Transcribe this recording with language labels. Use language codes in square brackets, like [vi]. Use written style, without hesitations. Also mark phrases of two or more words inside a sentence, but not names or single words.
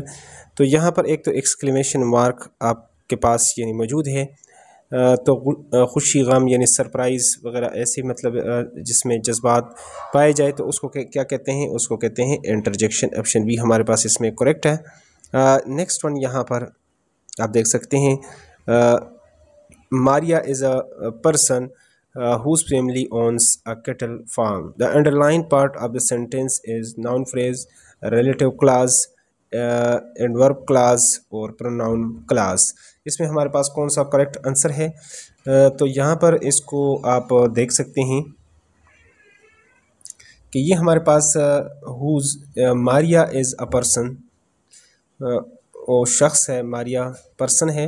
[hi] तो यहाँ पर एक तो [en] exclamation mark [hi] आपके पास यानी मौजूद है। तो खुशी, गम यानी सरप्राइज़ वगैरह ऐसे मतलब जिसमें जज्बात पाए जाए, तो उसको क्या कहते हैं? उसको कहते हैं इंटरजेक्शन। [en] option B [hi] हमारे पास इसमें करेक्ट है। [en] next one [hi] यहाँ पर आप देख सकते हैं, [en] Maria is a person whose family owns a cattle farm. The underlying part of the sentence is noun phrase, relative clause, and verb clause और pronoun clause. [hi] इसमें हमारे पास कौन सा [en] correct answer [hi] है? तो यहाँ पर इसको आप देख सकते हैं कि ये हमारे पास whose, [en] Maria is a person, [hi] वो शख्स है, मारिया पर्सन है।